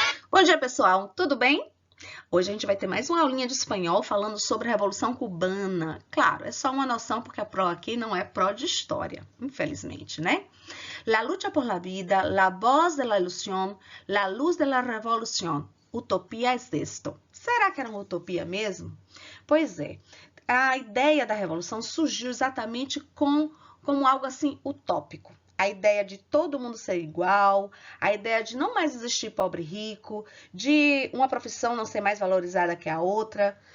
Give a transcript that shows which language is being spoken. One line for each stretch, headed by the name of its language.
Portuguese: Bom dia, pessoal, tudo bem? Hoje a gente vai ter mais uma aulinha de espanhol falando sobre a Revolução Cubana. Claro, é só uma noção porque a pró aqui não é pró de história, infelizmente, né?
Spanish: La lucha por la vida, la voz de la ilusión, la luz de la revolución. Utopia es esto.
Portuguese: Será que era uma utopia mesmo? Pois é, a ideia da revolução surgiu exatamente como algo assim utópico. A ideia de todo mundo ser igual, a ideia de não mais existir pobre e rico, de uma profissão não ser mais valorizada que a outra.